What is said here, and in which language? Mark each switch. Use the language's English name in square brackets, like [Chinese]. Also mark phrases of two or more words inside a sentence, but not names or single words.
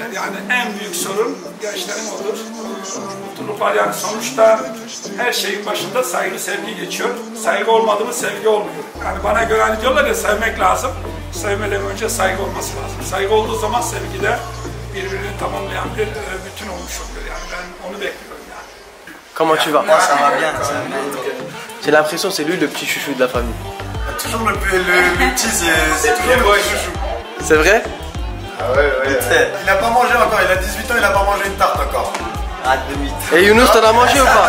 [Turkish] Yani en büyük sorun gençlerin olur. Mutluluk var yani sonuçta her şeyin başında saygı, sevgi geçiyor. Saygı olmadı mı sevgi olmuyor. Yani bana göre hani diyorlar ya sevmek lazım. Sevmeden önce saygı olması lazım. Saygı olduğu zaman sevgi de birbirini tamamlayan bir bütün olmuş oluyor. Yani ben onu bekliyorum yani. [French] Comment tu vas? Moi ça va bien, ça va bien. J'ai l'impression que c'est lui le petit chouchou de la famille. Toujours le petit, c'est toujours le chouchou. C'est vrai? Ah ouais. Il n'a pas mangé encore, il a 18 ans, il n'a pas mangé une tarte encore. Arrête de mytho. Et Younous, t'en as mangé ou pas?